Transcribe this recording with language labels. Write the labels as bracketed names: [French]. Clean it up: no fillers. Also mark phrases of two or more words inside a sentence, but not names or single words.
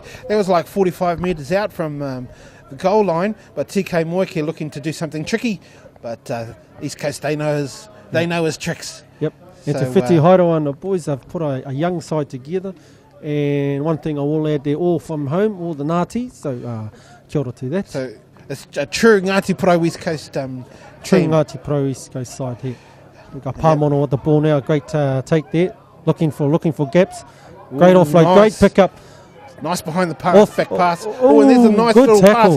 [English] That was like 45 metres out from the goal line, but TK Moike looking to do something tricky, but East Coast, they know his tricks. Yep. It's a Whiti Hairoa, and the boys have put a young side together. And one thing I will add, they're all from home, all the Ngāti, so [Māori] kia ora [English] to that. So it's a true Ngāti Pro East Coast team. True Ngāti Pro East Coast side here. We've got Pāmono with the ball now, great take there, looking for gaps. Great offload, nice. Great pickup. Nice behind the pass, back pass. And there's a nice little tackle.